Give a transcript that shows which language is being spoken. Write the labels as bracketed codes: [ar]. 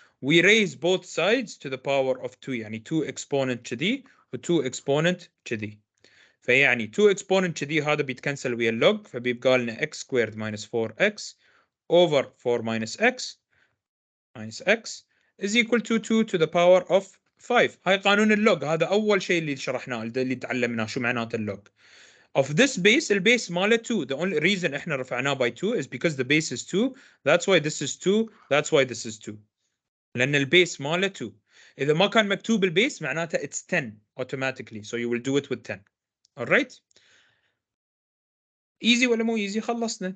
[en] we raise both sides to the power of 2 يعني 2 exponent كذي و 2 exponent كذي. فيعني 2 exponent كذي [ar] هذا بيتكنسل ويا اللوج فبيبقى لنا [en] x squared minus 4x over 4 minus x is equal to 2 to the power of 5. [ar] هاي قانون اللوج، هذا أول شيء اللي شرحناه اللي تعلمناه شو معناته اللوج. [en] Of this base [ar] البيس ماله 2. [en] The only reason [ar] احنا رفعناه [en] by 2 is because the base is 2. That's why this is 2. That's why this is 2. [ar] لأن البيس ماله 2. إذا ما كان مكتوب البيس معناته [en] it's 10 automatically. So you will do it with 10. Alright? [ar] Easy ولا مو easy؟ خلصنا.